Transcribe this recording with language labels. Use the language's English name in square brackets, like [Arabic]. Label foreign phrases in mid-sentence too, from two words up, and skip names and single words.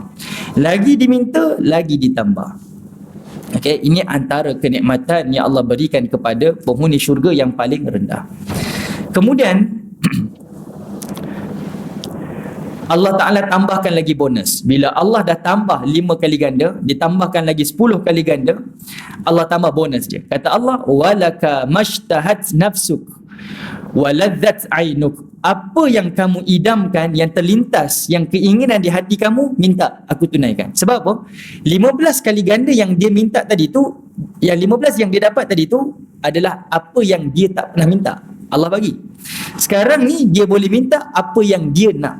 [Malay] Lagi diminta, lagi ditambah. Okey, ini antara kenikmatan yang Allah berikan kepada penghuni syurga yang paling rendah. Kemudian Allah Ta'ala tambahkan lagi bonus. Bila Allah dah tambah 5 kali ganda, ditambahkan lagi 10 kali ganda, Allah tambah bonus je. Kata Allah, [Arabic] ولك ما اشتهت نفسك ولذت عينك. [Malay] Apa yang kamu idamkan, yang terlintas, yang keinginan di hati kamu, minta aku tunaikan. Sebab apa? 15 kali ganda yang dia minta tadi tu, yang 15 yang dia dapat tadi tu adalah apa yang dia tak pernah minta, Allah bagi. Sekarang ni dia boleh minta apa yang dia nak.